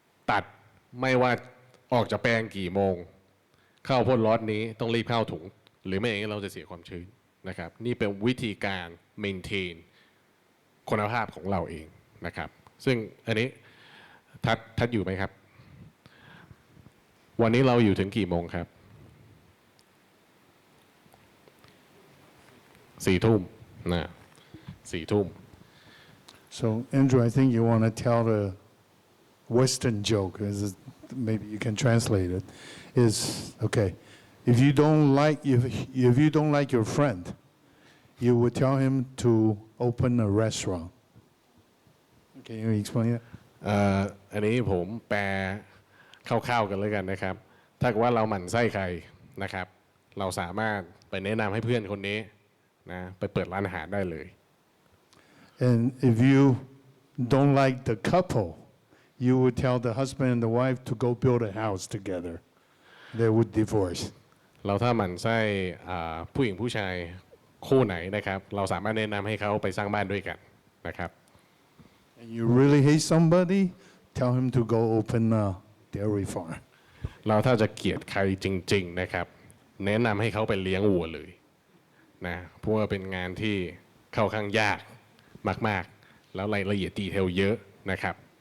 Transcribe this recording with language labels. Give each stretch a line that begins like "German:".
Thai: ตัดไม่ว่าออกจากแปลงกี่โมงข้าวโพดล็อตนี้ต้องรีบเข้าถุงหรือไม่อย่างนี้เราจะเสียความชื้นนะครับนี่เป็นวิธีการ maintain คุณภาพของเราเองนะครับซึ่งอันนี้ทัดอยู่ไหมครับวันนี้เราอยู่ถึงกี่โมงครับ4 ทุ่มนะ4 ทุ่ม
English: So Andrew, I think you want to tell the Western joke. Maybe you can translate it. Is okay. If you don't like your friend, you would tell him to open a restaurant. Can you explain that?
Thai: อันนี้ผมแปลคร่าวๆกันเลยกันนะครับถ้าเกิดว่าเราหมั่นไส้ใครนะครับเราสามารถไปแนะนำให้เพื่อนคนนี้นะไปเปิดร้านอาหารได้เลย
English: And if you don't like the couple, you would tell the husband and the wife to go build a house together. They would divorce.
Thai: เราถ้าหมั่นไส้ผู้หญิงผู้ชายคู่ไหนนะครับเราสามารถแนะนำให้เขาไปสร้างบ้านด้วยกันนะครับ
English: And you really hate somebody, tell him to go open a dairy farm.
Thai: เราถ้าจะเกลียดใครจริงๆนะครับแนะนำให้เขาไปเลี้ยงวัวเลยนะเพราะว่าเป็นงานที่ค่อนข้างยากมากๆแล้วรายละเอียดดีเทลเยอะนะครับ